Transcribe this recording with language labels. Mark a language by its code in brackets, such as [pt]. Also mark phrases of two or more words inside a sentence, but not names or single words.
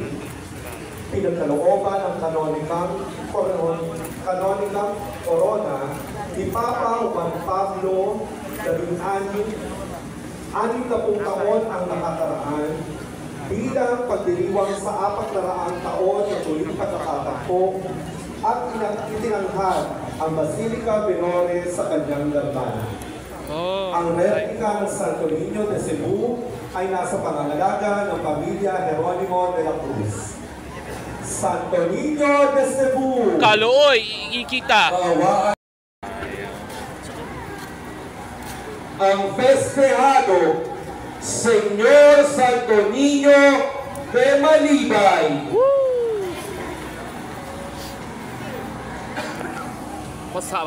[tl] Pinagkalooban ng Kanonikang Corona ni Papa Juan Pablo XVII, 60 taon ang nakakaraan bilang pagdiriwang sa 400 taon na tuwing pagkakatakbo at itinanghad ang Basilica Minore sa kanyang dambana. Ang replika ng Santo Niño de Cebu ay nasa pangangalaga ng pamilya Jeronimo de la Cruz. Santo Niño de Cebu! [ceb] Kalooy, ikita! [tl] Ang festejado Señor Santo Niño de Malibay. Masawak.